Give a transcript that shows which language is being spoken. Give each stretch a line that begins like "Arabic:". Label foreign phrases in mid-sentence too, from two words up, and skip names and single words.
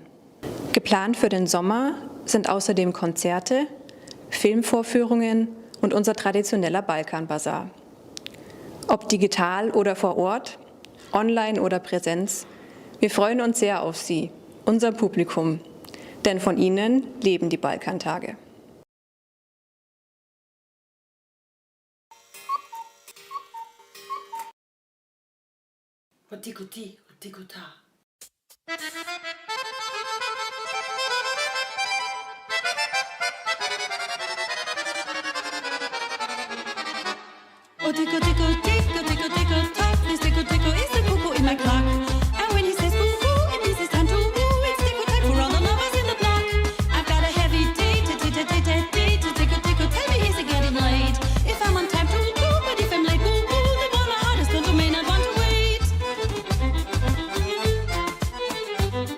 German: Geplant für den Sommer sind außerdem Konzerte, Filmvorführungen und unser traditioneller Balkanbasar. Ob digital oder vor Ort, online oder Präsenz, wir freuen uns sehr auf Sie, unser Publikum, denn von Ihnen leben die Balkantage. Hotikuti, hotikuta. Oh, tico, tico, tico, tico, tico, tock.
English: This tico, tico is the cuckoo in my clock. And when he says boo-boo, it means it's time to woo. It's tico time for all the lovers in the block. I've got a heavy date, tico, tico, tell me is it getting late? If I'm on time to woo, but if I'm late, boo-boo, the one my heart is going to may not want to wait.